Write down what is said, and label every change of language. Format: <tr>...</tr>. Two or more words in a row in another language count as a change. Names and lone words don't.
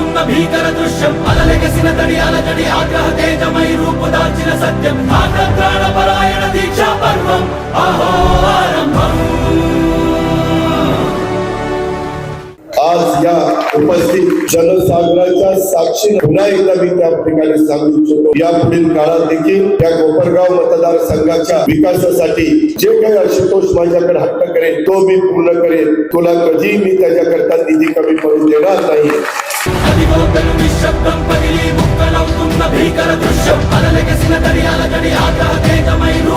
<te>భీకర దృశ్యం అలలెగసిన తడి అలజడి ఆగ్రహ తేజమై రూపుదాల్చిన సత్యం ఆగ్రహ దీక్షా పర్వం అహో ఆరంభం.</te> <mr>आज या उपस्थित जनसागराच्या साक्षीने पुन्हा एकदा मी त्या ठिकाणी सांगू इच्छितो, या पुढील काळात देखील या कोपरगाव मतदारसंघाच्या विकासासाठी जे काही आशुतोष माझ्याकडे हट्ट करेल तो मी पूर्ण करेन. तुला कधी मी त्याच्याकरता निधी कमी पडू देणार नाही.</mr> <te>భీకర దృశ్యం అలలెగసిన తడి అలజడి ఆగ్రహ తేజమై</te>